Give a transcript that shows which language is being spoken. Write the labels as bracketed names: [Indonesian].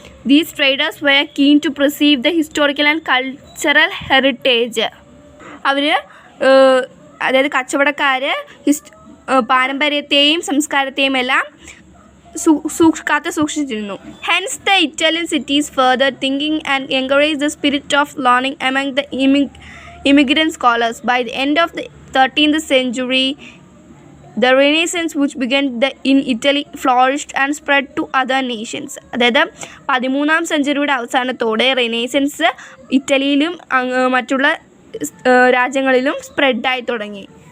[English] These traders were keen to preserve the historical and cultural heritage. [Malayalam] അവർ അതായത് കച്ചവടക്കാർ പാരമ്പര്യത്തെയും സംസ്കാരത്തെയും എല്ലാം കാത്തു സൂക്ഷിച്ചിരുന്നു. [English] Hence the Italian cities further thinking and encouraged the spirit of learning among the immigrant scholars. By the end of the 13th century, the Renaissance which began in Italy flourished and spread to other nations. [Malayalam] അതായത് 13ാം സെഞ്ചുറിയുടെ അവസാനത്തോടെ renaissance ഇറ്റലിയിലും മറ്റുള്ള രാജ്യങ്ങളിലും സ്പ്രെഡായി തുടങ്ങി.